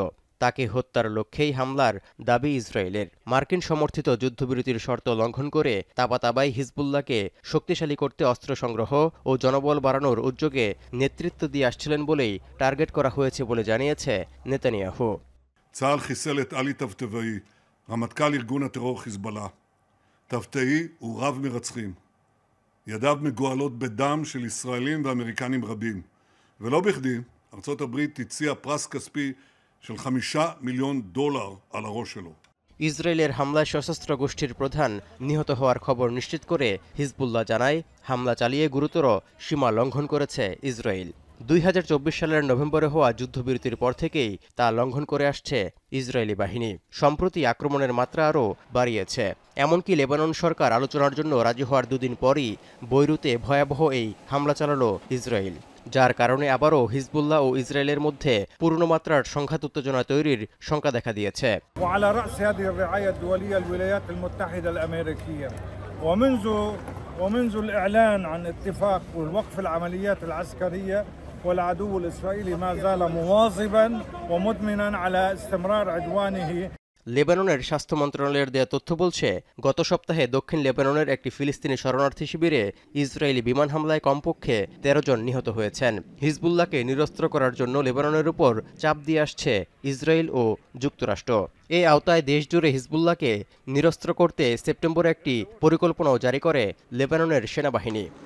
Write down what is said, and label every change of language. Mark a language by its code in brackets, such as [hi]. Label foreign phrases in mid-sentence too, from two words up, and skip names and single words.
[bn] তাকে হত্যার লক্ষ্যেই হামলার দাবি ইসরায়েলের। মার্কিন সমর্থিত যুদ্ধবিরতির শর্ত লঙ্ঘন করে তাবাতাবাই হিজবুল্লাহকে শক্তিশালী করতে অস্ত্র সংগ্রহ ও জনবল বাড়ানোর উদ্যোগে নেতৃত্ব দিয়ে আসছিলেন বলেই টার্গেট করা হয়েছে বলে জানিয়েছে নেতানিয়াহু। [he] צה"ל חיסל את עלי טבטבאי, רמטכ"ל ארגון הטרור חיזבאללה. טבטאי הוא רב מרצחים. ידיו מגואלות בדם של ישראלים ואמריקנים רבים. ולא בכדי, ארצות הברית הציעה פרס כספי של $5 מיליון על הראש שלו. [bn] ইসরায়েলের হামলায় সশস্ত্র গোষ্ঠীর প্রধান নিহত হওয়ার খবর নিশ্চিত করে হিজবুল্লাহ জানায় হামলা চালিয়ে গুরুতর সীমা লঙ্ঘন করেছে ইসরায়েল। 2024 সালের নভেম্বরে হওয়া যুদ্ধবিরতির পর থেকেই তা লঙ্ঘন করে আসছে ইসরায়েলি বাহিনী। সম্প্রতি আক্রমণের মাত্রা আরও বাড়িয়েছে। এমনকি লেবানন সরকার আলোচনার জন্য রাজি হওয়ার 2 দিন পরই বৈরুতে ভয়াবহ এই হামলা চালালো ইসরায়েল, যার কারণে আবারও হিজবুল্লাহ ও ইসরায়েলের মধ্যে পূর্ণ মাত্রার সংঘাত উত্তেজনা তৈরির শঙ্কা দেখা দিয়েছে। [ar] وعلى رأس هذه الرعاية الدولية الولايات المتحدة الأمريكية ومنذ الإعلان عن اتفاق والوقف العمليات العسكرية والعدو الإسرائيلي ما زال مواظبا ومدمنا على استمرار عدوانه. [bn] লেবাননের স্বাস্থ্য মন্ত্রণালয়ের দেয়া তথ্য বলছে, গত সপ্তাহে দক্ষিণ লেবাননের একটি ফিলিস্তিনি শরণার্থী শিবিরে ইসরায়েলি বিমান হামলায় কমপক্ষে 13 জন নিহত হয়েছেন। হিজবুল্লাহকে নিরস্ত্র করার জন্য লেবাননের উপর চাপ দিয়ে আসছে ইসরায়েল ও যুক্তরাষ্ট্র। এই আওতায় দেশজুড়ে হিজবুল্লাহকে নিরস্ত্র করতে সেপ্টেম্বরে একটি পরিকল্পনাও জারি করে লেবাননের সেনাবাহিনী।